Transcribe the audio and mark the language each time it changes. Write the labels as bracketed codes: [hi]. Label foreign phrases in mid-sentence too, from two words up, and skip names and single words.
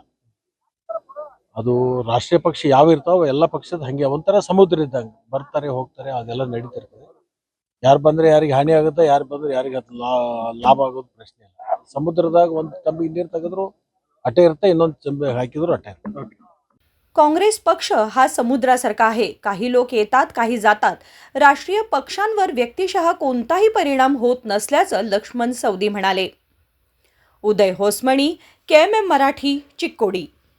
[kn] ಅದು ರಾಷ್ಟ್ರೀಯ ಪಕ್ಷ ಯಾವ ಇರ್ತಾವ ಎಲ್ಲ ಪಕ್ಷದ ಹಂಗೆ ಒಂಥರ ಸಮುದ್ರ ಇದ್ದಂಗೆ, ಬರ್ತಾರೆ ಹೋಗ್ತಾರೆ, ಅದೆಲ್ಲ ನಡೀತಿರ್ತದೆ। ಯಾರು ಬಂದ್ರೆ ಯಾರಿಗೆ ಹಾನಿ ಆಗುತ್ತೆ, ಯಾರು ಬಂದ್ರೆ ಯಾರಿಗೆ ಲಾಭ ಆಗೋದು ಪ್ರಶ್ನೆ ಇಲ್ಲ। ಸಮುದ್ರದಾಗ ಒಂದು ತಂಬಿಗೆ ನೀರು ತೆಗೆದ್ರು ಅಟ್ಟೆ ಇರುತ್ತೆ, ಇನ್ನೊಂದು ಚಂಬೆ ಹಾಕಿದ್ರು ಅಟ್ಟೆ ಇರುತ್ತೆ। [mr] काँग्रेस पक्ष हा समुद्रासारखा आहे, काही लोक येतात काही जातात। राष्ट्रीय पक्षांवर व्यक्तिशः कोणताही परिणाम होत नसल्याचं लक्ष्मण सवदी म्हणाले। उदय होसमणी, KMM मराठी, चिक्कोडी।